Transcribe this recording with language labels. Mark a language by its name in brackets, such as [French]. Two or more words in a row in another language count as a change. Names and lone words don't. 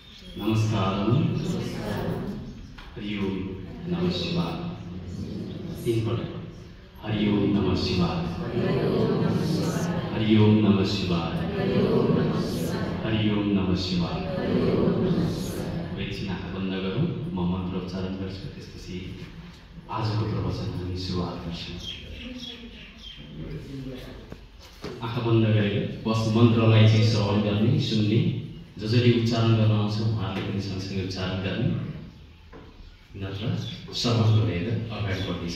[Sanskrit] नमस्कारम हरि ओम नमः शिवाय। [Nepali] तीनपल्ट [Sanskrit] हरि ओम नमः शिवाय, हरि ओम नमः शिवाय, हरि ओम नमः शिवाय। [Nepali] एकछिन आँखा बन्द गरौँ, म मन्त्र उच्चारण गर्छु, त्यसपछि आजको प्रवचन हामी सुरुवात गर्छौँ। आँखा बन्द गरेर बस मन्त्रलाई चाहिँ श्रवण गर्ने, सुन्ने, जसरी उच्चारण गर्न आउँछ उहाँले पनि सँगसँगै उच्चारण गर्ने, नत्र श्रवण गरेर अगाडि बढ्दैछ।